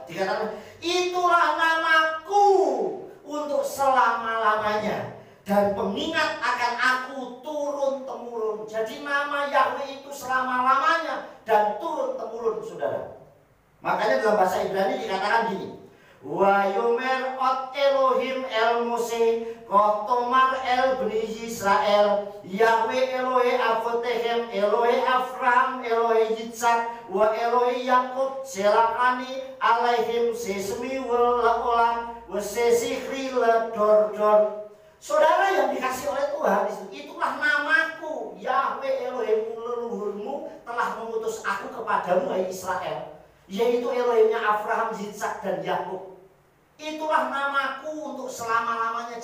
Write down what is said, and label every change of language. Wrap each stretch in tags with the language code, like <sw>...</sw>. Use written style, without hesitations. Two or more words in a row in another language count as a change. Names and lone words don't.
<id>Dikatakan itulah namaku untuk selama-lamanya dan pengingat akan aku turun-temurun. Jadi nama Yahweh itu selama-lamanya dan turun-temurun, saudara. Makanya dalam bahasa Ibrani dikatakan gini,</id> <he>ויאמר עוד אלהים אל משה כה תאמר אל בני ישראל יהוה אלהי אבתיכם אלהי אברהם אלהי יצחק ואלהי יעקב שלחני אליכם זה שמי לעלם וזה זכרי לדר דר.</he> <id>Saudara yang dikasih oleh Tuhan, itulah namaku, Yahweh Elohim leluhurmu telah mengutus aku kepadamu hai Israel, yaitu Elohimnya Abraham, Yitzhak dan Yakub. Itulah namaku untuk selama-lamanya.</id>